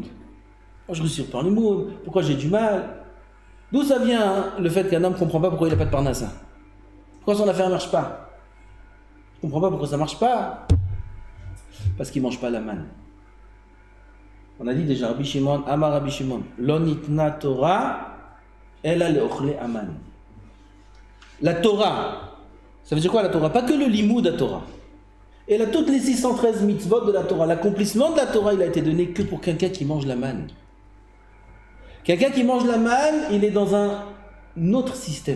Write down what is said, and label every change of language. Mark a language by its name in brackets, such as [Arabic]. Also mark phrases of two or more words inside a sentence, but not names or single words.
[French] Moi je ne réussis pas en limoud, pourquoi j'ai du mal? D'où ça vient le fait qu'un homme ne comprend pas pourquoi il n'a pas de parnassa? Pourquoi son affaire ne marche pas? Je ne comprends pas pourquoi ça ne marche pas. Parce qu'il ne mange pas la manne. On a dit déjà, [Hebrew] רבי שמעון, אמר רבי שמעון, לא ניתנה תורה, אלא לאוכלי המן. [French] La Torah, ça veut dire quoi la Torah? Pas que le limoud à Torah. Et là, toutes les 613 mitzvot de la Torah, l'accomplissement de la Torah, il a été donné que pour quelqu'un qui mange la manne. Quelqu'un qui mange la manne, il est dans un autre système.